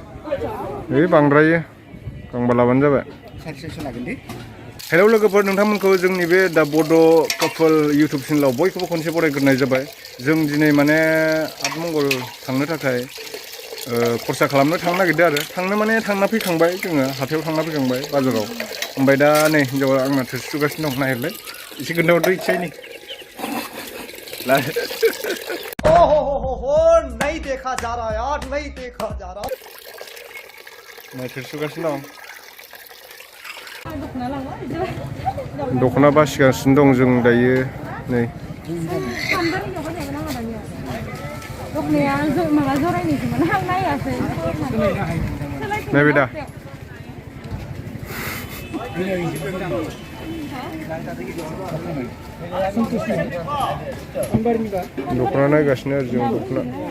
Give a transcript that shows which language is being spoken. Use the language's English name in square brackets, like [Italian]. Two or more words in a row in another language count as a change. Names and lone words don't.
[Bodo] बांद्रायो गांबा लाबानो जाबाय हेलौ लोगोफोर नोंथांमोनखौ जोंनि बे दा बड' कापल इउटुब चेनेलाव बयखौबो खनसे बरायग्रोनाय जाबाय जों दिनै माने आतमंगल थांनो थाखाय खरसा खालामनो थांनो नागिरदों आरो थांनो माने थांना फैखांबाय जोङो हाथायाव थांना फैखांबाय बाजाराव ओमफ्राय दा नै हिन्जावा आंना थोरसि सुगासिनो दं नागिरलाय एसे खोन्थाहरदो इसे एनै [Hindi] नहीं देखा जा रहा यार नहीं देखा जा रहा [Bodo] थोरसि सुगासिनो दं दख'ना बासिगासिनो दं जों दायो नै नायबाय दा दख'ना नायगासिनो आरो जों दख'ना